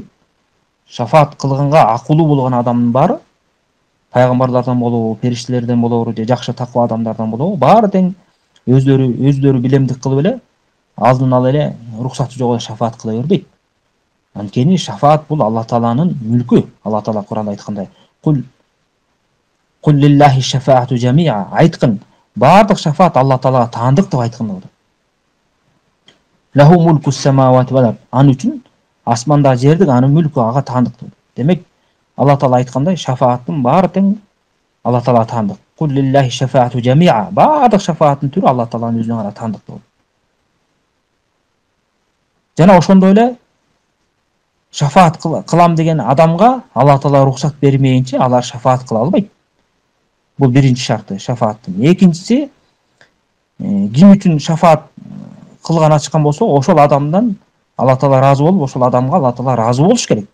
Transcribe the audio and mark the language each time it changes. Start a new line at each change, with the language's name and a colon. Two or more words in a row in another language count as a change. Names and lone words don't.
Kyrgyz: Шафаат кылганга акылуу болгон адамдын баары, пайгамбарлардан болобу, периштелерден болобу же жакшы таква адамдардан болобу, баары тең өздөрү билемдик кылып эле алдын ала эле уруксаты жок эле шафаат кыла бербейт. Анткени шафаат бул Алла Тааланын мүлкү. Алла Таала Куранда айткандай:
Arabic: قل لله الشفاعة جميعا.
Kyrgyz: Айткын, баардык шафаат Алла Таалага таандык деп айткын деп.
Arabic: له ملك السماوات والأرض.
Kyrgyz: Аны үчүн асманда жердик анын мүлкү ага таандык деп. Демек, Алла Таала айткандай, шафааттын баары тең Алла Таалага таандык.
Arabic: قل لله الشفاعة جميعا.
Kyrgyz: Баардык шафааттын түрү Алла Тааланын өзүнө гана таандык деп. Жана ошондой эле шафаат кылам деген адамга Алла Таала уруксат бермейинче алар шафаат кыла албайт. Бул биринчи шарты шафааттын. Экинчиси, ким үчүн шафаат кылган ачкан болсо, ошол адамдан Алла Таала разы болуп, ошол адамга Алла Таала разы болуш керек.